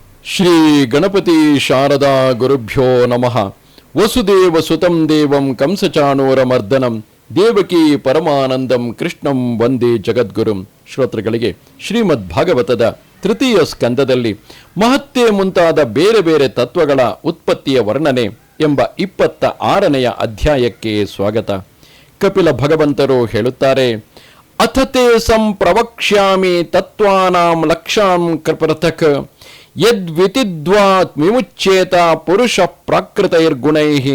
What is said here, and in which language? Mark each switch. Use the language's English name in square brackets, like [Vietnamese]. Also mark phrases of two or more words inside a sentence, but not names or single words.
[Sanskrit] ಶ್ರೀ ಗಣಪತಿ ಶಾರದಾ ಗುರುಭ್ಯೋ ನಮಃ. ವಸುದೇವ ಸುತಂ ದೇವಂ ಕಂಸಚಾಣೂರಮರ್ದನಂ ದೇವಕಿ ಪರಮಾನಂದಂ ಕೃಷ್ಣಂ ವಂದೇ ಜಗದ್ಗುರುಂ. [Kannada] ಶ್ರೋತೃಗಳಿಗೆ ಶ್ರೀಮದ್ ಭಾಗವತದ ತೃತೀಯ ಸ್ಕಂದದಲ್ಲಿ ಮಹತ್ಯೆ ಮುಂತಾದ ಬೇರೆ ಬೇರೆ ತತ್ವಗಳ ಉತ್ಪತ್ತಿಯ ವರ್ಣನೆ ಎಂಬ 26ನೆಯ ಅಧ್ಯಾಯಕ್ಕೆ ಸ್ವಾಗತ. ಕಪಿಲ ಭಗವಂತರು ಹೇಳುತ್ತಾರೆ, [Sanskrit] ಅಥತೆ ಸಂಪ್ರವಕ್ಷ್ಯಾಮಿ ತತ್ವಾನಾಂ ಲಕ್ಷಾಂ ಪೃಥಕ್ ಯದ್ವಿತಿದ್ವಾತ್ ವಿಮುಚ್ಯೇತ ಪುರುಷ ಪ್ರಾಕೃತೈರ್ಗುಣೈಹಿ.